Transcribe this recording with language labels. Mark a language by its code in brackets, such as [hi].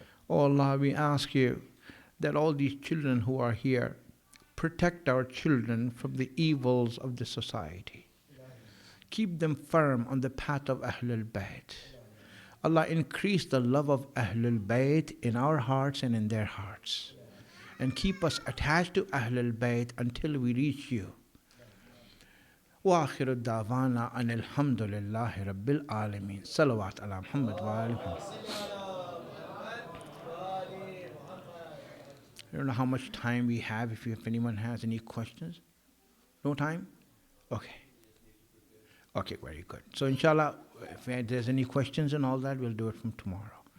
[en] O Allah, we ask you that all these children who are here, protect our children from the evils of the society. Keep them firm on the path of Ahlul Bayt. Allah, increase the love of Ahlul Bayt in our hearts and in their hearts. And keep us attached to Ahlul Bayt until we reach you. [ar] وآخر الدعوانا أن الحمد لله رب العالمين صلوات على محمد وآل محمد. [en] I don't know how much time we have. If anyone has any questions. No time? Okay. Okay, very good. So inshallah, if there's any questions and all that, we'll do it from tomorrow.